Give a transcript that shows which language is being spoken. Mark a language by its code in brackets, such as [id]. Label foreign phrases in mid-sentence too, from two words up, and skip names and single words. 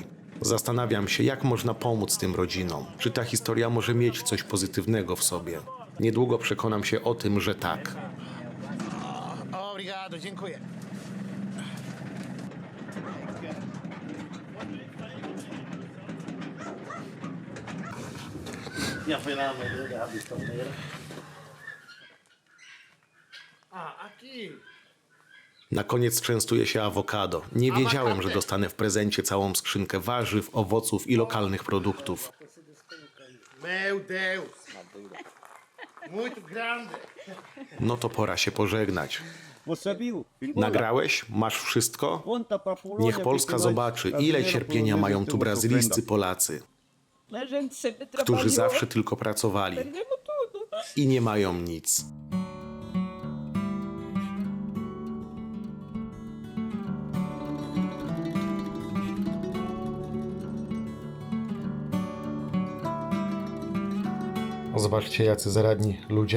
[pl] Zastanawiam się, jak można pomóc tym rodzinom. Czy ta historia może mieć coś pozytywnego w sobie? Niedługo przekonam się o tym, że tak. Obrigado, dziękuję. [pt] Já foi lá no meio da torneira. Aqui. [pl] Na koniec częstuję się awokado. Nie wiedziałem, że dostanę w prezencie całą skrzynkę warzyw, owoców i lokalnych produktów. [pt] Meu Deus. Muito grande. [pl] No to pora się pożegnać. [pt] Você viu? [pl] Nagrałeś? Masz wszystko? [pt] Conta pra Polônia. [pl] Niech Polska zobaczy, ile cierpienia mają tu brazylijscy Polacy, [pt] A gente sempre [pl] którzy [pt] trabalhou, [pl] zawsze tylko pracowali [pt] perdemos tudo. [pl] i nie mają nic. Zobaczcie, jacy zaradni ludzie.